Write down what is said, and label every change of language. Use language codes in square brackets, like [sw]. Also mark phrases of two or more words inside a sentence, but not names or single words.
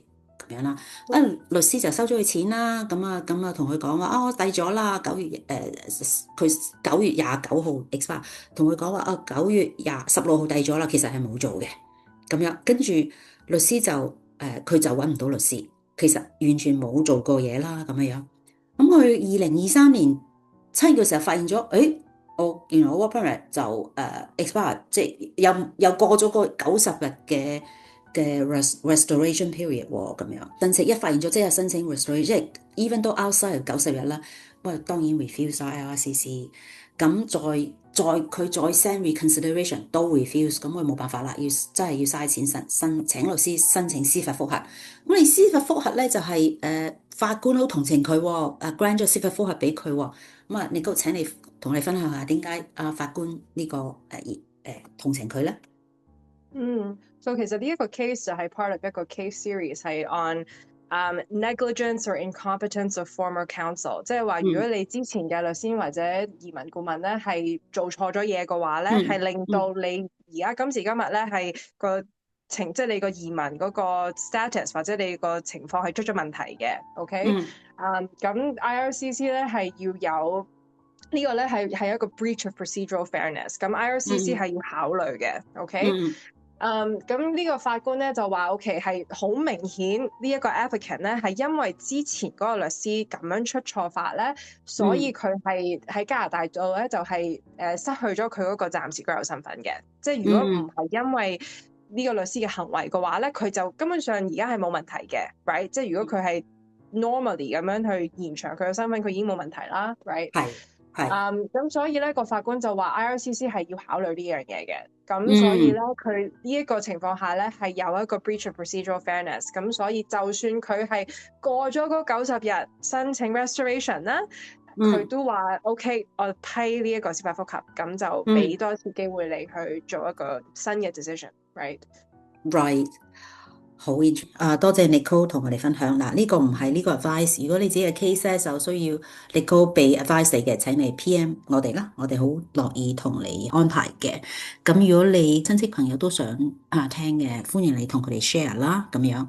[yue] 咁樣啦，律師就收咗佢錢啦，咁啊同佢講話我遞咗啦，佢9月29號 expire，同佢講話9月16號遞咗啦，其實係冇做嘅，咁樣跟住律師就佢就揾唔到律師，其實完全冇做過嘢啦，咁樣，咁佢2023年7月嘅時候發現咗，原來我 [en] work permit [yue] 就expire，即係又過咗個90日嘅 [en] restoration period [yue] 喎，咁樣申請一發現咗即係申請 restoration，即係 even 都 outside 90日啦，不過當然 refuse 咗 LRCC，咁佢再 [en] send reconsideration [yue] 都 refuse，咁佢冇辦法啦，真係要嘥錢請律師申請司法覆核，咁你司法覆核咧就係法官好同情佢，grant 咗司法覆核俾佢，咁啊你請你同你分享下點解法官呢個同情佢咧？ So 其實呢一個 case 就係 [en] part of [yue] 一個 [en] case series [yue] 係 [en] on negligence or incompetence of former counsel， [yue] 即係話如果你之前嘅律師或者移民顧問咧係做錯咗嘢嘅話咧，係令到你而家今時今日咧係即係你個移民嗰個 status 或者你個情況係出咗問題嘅，OK？咁 IRCC 咧係要有。呢個咧係一個 [en] breach of procedural fairness， [yue] 咁 IRCC 係要考慮嘅，OK？咁呢個法官咧就話 OK 係好明顯呢一個 applicant 咧係因為之前嗰個律師咁樣出錯法咧，所以佢係喺加拿大度咧就係失去咗佢嗰個暫時居留身份嘅。即係如果唔係因為呢個律師嘅行為嘅話咧，佢就根本上而家係冇問題嘅 ，right？即係如果佢係 normally 咁樣去延長佢嘅身份，佢已經冇問題啦 ，right？咁所以咧個法官就話 IRCC 係要考慮呢樣嘢嘅，咁所以咧佢呢一個情況下咧係有一個 [en] breach of procedural fairness， [yue] 咁所以就算佢係過咗嗰90日申請 restoration 啦，佢都話 OK， 我批呢一個司法覆核，咁就俾多次機會你去做一個新嘅 decision，right？好，多謝 Nicole 同我哋分享嗱，呢個唔係呢個 advice，如果你自己嘅 case 咧就需要 Nicole 俾 advice 你嘅，請你 PM 我哋啦，我哋好樂意同你安排嘅。咁如果你親戚朋友都想聽嘅，歡迎你同佢哋 share 啦，咁樣。